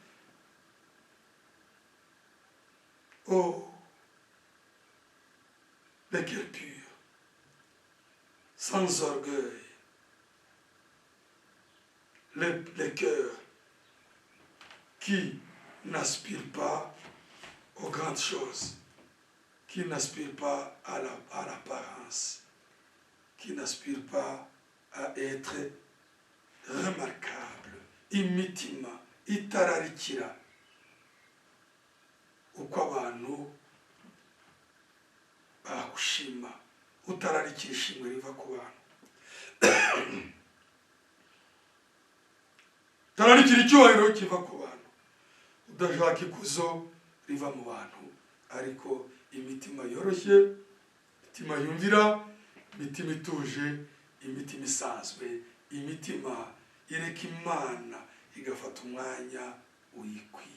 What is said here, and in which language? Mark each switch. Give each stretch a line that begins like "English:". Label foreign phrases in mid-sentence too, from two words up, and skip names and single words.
French: Oh, les cœurs purs, sans orgueil, les cœurs qui n'aspirent pas aux grandes choses, qui n'aspirent pas à l'apparence, qui n'aspirent pas à être remarquable,
Kinyarwanda: imitima, itararikira, uko abantu bagushima, utararikira ishimwe riva ku bantu, utararikira icyubahiro kiva ku bantu, udashaka ikuzo riva mu bantu, ariko imitima yoroshye, imitima yumvira, imitima ituje, imitima isanzwe, imitima ireka Imana igafata umwanya uyikwiye.